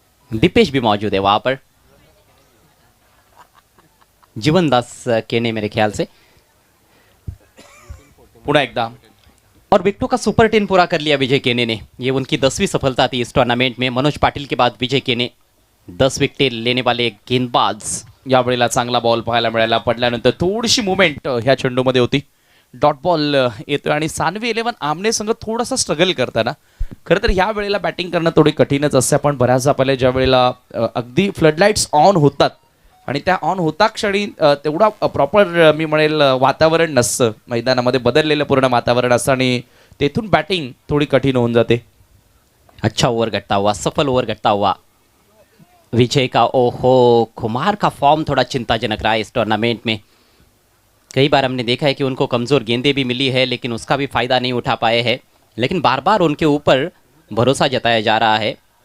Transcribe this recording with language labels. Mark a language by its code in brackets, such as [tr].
[hi] दीपेश भी मौजूद है वहाँ पर, जीवन दास केने मेरे ख्याल से। [mr] पुन्हा एकदा [hi] और विकेटों का सुपर 10 पूरा कर लिया विजय केने ने, ये उनकी 10वीं सफलता थी इस टूर्नामेंट में। मनोज पाटिल के बाद विजय केने 10 विकेटें लेने वाले गेंदबाज। [mr] यावेळेला चांगला बॉल पाहायला मिळाला, पडल्यानंतर थोडीशी मुवमेंट ह्या चेंडूमध्ये होती, डॉट बॉल येतोय आणि सानवी 11 आमने संघ थोडासा स्ट्रगल करताना, खरं तर ह्या वेळेला बॅटिंग करणं थोडी कठीणच असते। पण बऱ्याचदा पहिले ज्या वेळेला अगदी फ्लडलाईट्स ऑन होतात आणि त्या ऑन होता क्षणी तेवढा प्रॉपर मी म्हणेल वातावरण नसतं मैदानामध्ये, बदललेलं पूर्ण वातावरण असतं आणि तेथून बॅटिंग थोडी कठीण होऊन जाते। [hi] अच्छा ओवर घटता हुआ, सफल ओवर घटता हुआ विजय का। ओहो, कुमार का फॉर्म थोड़ा चिंताजनक रहा है इस टूर्नामेंट में। कई बार हमने देखा है कि उनको कमज़ोर गेंदें भी मिली है लेकिन उसका भी फ़ायदा नहीं उठा पाए हैं, लेकिन बार बार उनके ऊपर भरोसा जताया जा रहा है।